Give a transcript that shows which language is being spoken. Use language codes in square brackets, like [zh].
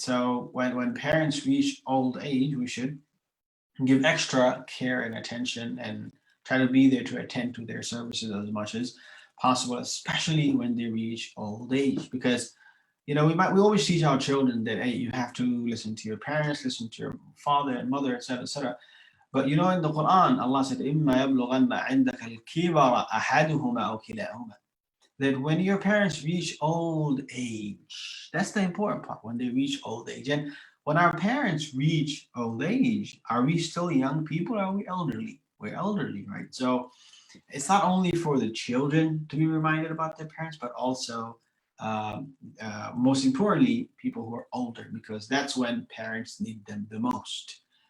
[en] So when parents reach old age, we should give extra care and attention and try to be there to attend to their services as much as possible, especially when they reach old age. Because we always teach our children that, hey, you have to listen to your parents, listen to your father and mother, etc., etc. But in the Quran, Allah said, [ar] إِمَّا يَبْلُغَنَّ عِنْدَكَ الْكِبَرَ أَحَدُهُمَا أَوْ كِلَاهُمَا. [en] That when your parents reach old age, that's the important part, when they reach old age. And when our parents reach old age, are we still young people or are we elderly? We're elderly, right? So it's not only for the children to be reminded about their parents, but also, most importantly, people who are older, because that's when parents need them the most.